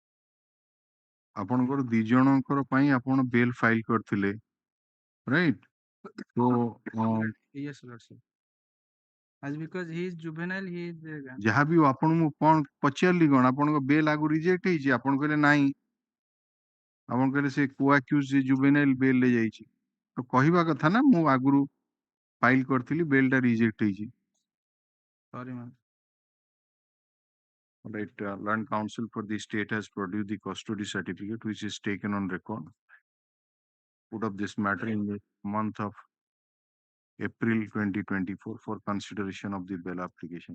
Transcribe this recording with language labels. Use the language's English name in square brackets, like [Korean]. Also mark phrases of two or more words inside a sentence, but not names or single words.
[Odia] ଆପଣଙ୍କର 2 ଜଣଙ୍କର ପାଇଁ ଆପଣ [English] bail file [Odia] କରିଥିଲେ, ରାଇଟ୍? [English] So, Yes, Lordship. As because he is juvenile, he is [Odia] ଯାହା ବି ଆପଣଙ୍କୁ କଣ ପଚାରିଲି କଣ ଆପଣଙ୍କ ବେଲ୍ ଆଗରୁ ରିଜେକ୍ଟ ହେଇଛି ଆପଣ କହିଲେ ନାହିଁ ଆପଣ କହିଲେ ସେ କୋଆକ୍ୟୁଜ ସେ [English] juvenile bail [Odia] ରେ ଯାଇଛି ତ କହିବା କଥା ନା ମୁଁ ଆଗରୁ ଫାଇଲ କରିଥିଲି ବେଲ୍ ଟା ରିଜେକ୍ଟ ହେଇଛି [English] sorry, ma'am. Right, Land Council for the state has produced the custody certificate which is taken on record. Put up this matter in the month of April 2024 for consideration of the bail application.